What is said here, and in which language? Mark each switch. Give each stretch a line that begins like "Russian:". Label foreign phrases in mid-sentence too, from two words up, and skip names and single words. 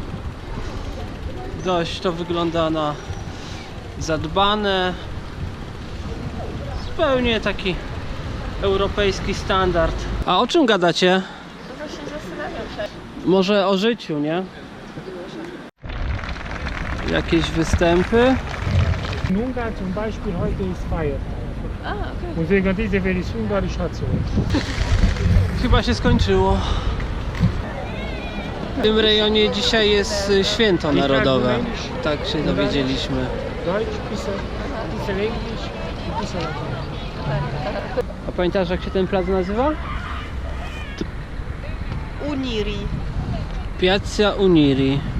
Polish: Dość to wygląda na zadbane. Zupełnie taki europejski standard. A o czym gadacie? To właśnie zastanawiam się. Może o życiu, nie? Jakieś występy.
German: In Ungarn zum Beispiel heute ist Feiertag.
Polish: A, okej.
German: Und wegen dieser werde ich Ungarisch dazu.
Polish: Chyba się skończyło. W tym rejonie dzisiaj jest święto narodowe. Tak się dowiedzieliśmy.
German: Deutsch, bisschen Englisch, ein bisschen Latein.
Polish: A pamiętasz, jak się ten plac nazywa? Uniri. Piazza Uniri.